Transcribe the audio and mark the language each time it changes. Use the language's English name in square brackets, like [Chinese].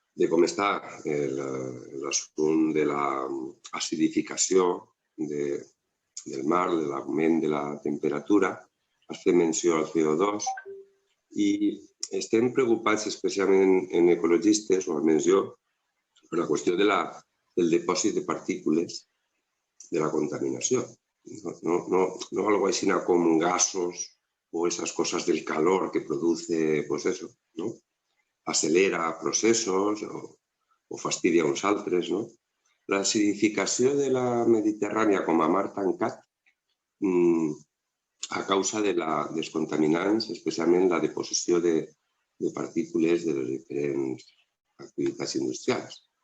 [Catalan] com està l'assumpte de l'acidificació del mar, de l'augment de la temperatura. Has fet menció al CO2 i estem preocupats, especialment en ecologistes, o almenys jo, per la qüestió del dipòsit de partícules de la contaminació. [Spanish] No algo [Catalan] així com gasos [Spanish] o esas cosas del calor que produce, pues eso, ¿no? [Catalan] Acelera processos o fastidia uns altres, no? L'acidificació de la Mediterrània com a mar tancat a causa dels contaminants, especialment la deposició de partícules de les diferents activitats industrials.